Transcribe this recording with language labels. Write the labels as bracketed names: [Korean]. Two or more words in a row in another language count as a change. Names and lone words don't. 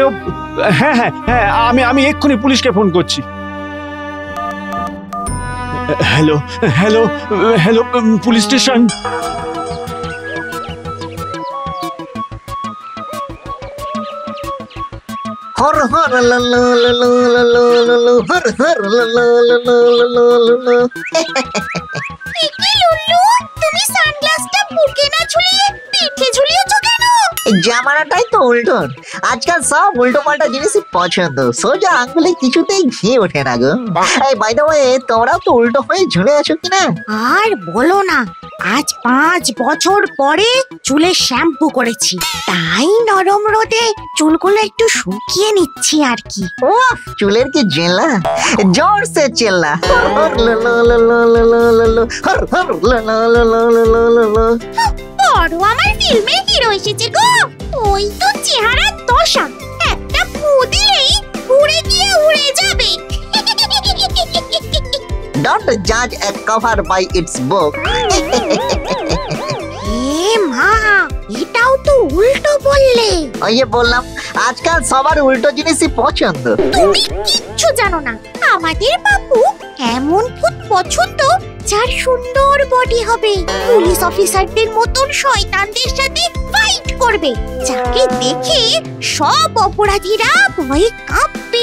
[Bangla] হ্যাঁ হ্যাঁ হ্যাঁ, আমি এক্ষুনি পুলিশকে ফোন করছি। হ্যালো হ্যালো হ্যালো, পুলিশ স্টেশন। হর হর ললো ললো ললো ললো হর হর ললো ললো ললো ললো। কি লুল্লু, তুমি সানগ্লাসটা বুকে না ঝুলিয়ে পিঠে ঝুলিয়েছো কেন? জামানাটাই তো উল্টো। আজকাল সব উল্টো পাল্টা জিনিসই পছন্দ, সোজা আঙ্গুলে কিছুতেই ঘি ওঠে না গো। এই [English] by the way, [Bangla] তোমরাও তো উল্টো হয়ে ঝুলে আছো কিনা? আর বলো না, আজ 5 বছর পরে চুলে শ্যাম্পু করেছি, তাই নরম রোদে চুলগুলো একটু শুকিয়ে নিচ্ছি আর কি। ওফ, চুলের কি জেলা, [Hindi] ज़ोर से चिल्ला। হর ললো ললো ললো ললো হর হর ললো ললো ললো ললো। [Bangla] বড় আমার ফিল্মে হিরো এসেছে গো। ওই তো চেহারার দশা, একটা ফু দিলেই উড়ে গিয়ে উড়ে যাবে। [English] Don't judge a cover by its book. [Bangla] এ মা, এটাও তো উল্টো বললে। ওই যে বললাম, আজকাল সবার উল্টো জিনিসই পছন্দ। তুমি কিচ্ছু জানো না, আমাদের বাবু এমন ভূত পছন্দ যার সুন্দর বডি হবে, পুলিশ অফিসারদের মতন শয়তানদের সাথে ফাইট করবে, যাকে দেখে সব অপরাধীরা ভয়ে কাঁপবে।